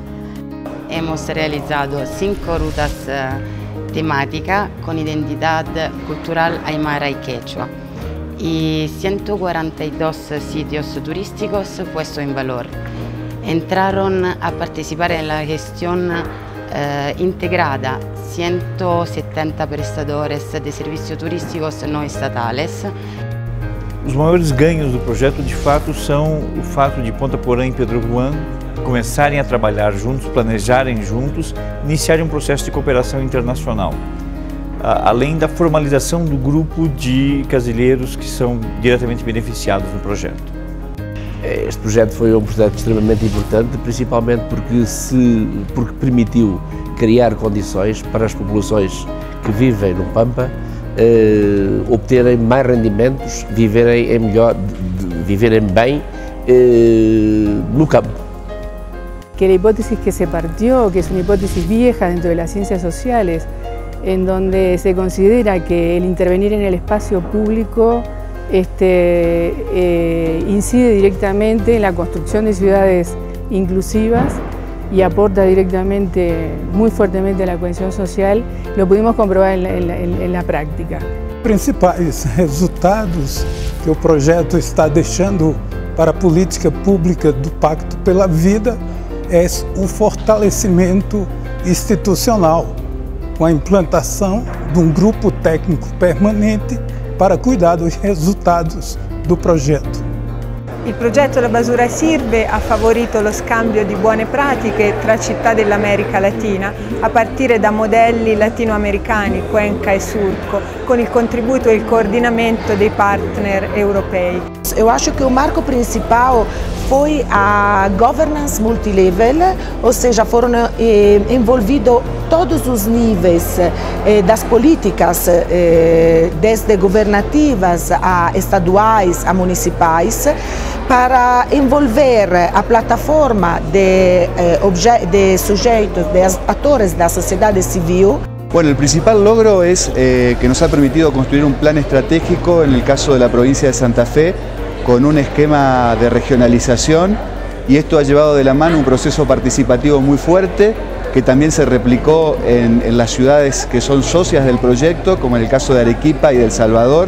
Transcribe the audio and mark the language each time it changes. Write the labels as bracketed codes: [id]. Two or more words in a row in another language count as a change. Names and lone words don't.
[es] Hemos realizado 5 rutas temáticas con identidad cultural aymara y quechua y 142 sitios turísticos puestos en valor. Entraron a participar en la gestión integrada 170 prestadores de servicios turísticos no estatales. [pt] Os maiores ganhos do projeto, de fato, são o fato de Ponta Porã e Pedro Juan começarem a trabalhar juntos, planejarem juntos, iniciarem um processo de cooperação internacional, além da formalização do grupo de casilheiros que são diretamente beneficiados no projeto. Este projeto foi um projeto extremamente importante, principalmente porque permitiu criar condições para as populações que vivem no Pampa obterem mais rendimentos, viverem bem no campo. [es] Que la hipótesis que se partió, que es una hipótesis vieja dentro de las ciencias sociales, en donde se considera que el intervenir en el espacio público incide directamente en la construcción de ciudades inclusivas y aporta directamente, muy fuertemente a la cohesión social, lo pudimos comprobar en la práctica. [pt] Os principais resultados que o projeto está deixando para a política pública do Pacto pela Vida é um fortalecimento institucional, com a implantação de um grupo técnico permanente para cuidar dos resultados do progetto. [it] Il progetto La Basura Sirve ha favorito lo scambio di buone pratiche tra città dell'America Latina, a partire da modelli latinoamericani, Cuenca e Surco, con il contributo e il coordinamento dei partner europei. [pt] Eu acho que o marco principal foi a [en] governance multilevel, [pt] ou seja, foram envolvidos todos os níveis das políticas, desde governativas a estaduais a municipais, para envolver a plataforma de sujeitos, de atores da sociedade civil. [es] Bueno, el principal logro es que nos ha permitido construir un plan estratégico en el caso de la provincia de Santa Fe, con un esquema de regionalización, y esto ha llevado de la mano un proceso participativo muy fuerte que también se replicó en las ciudades que son socias del proyecto, como en el caso de Arequipa y de El Salvador.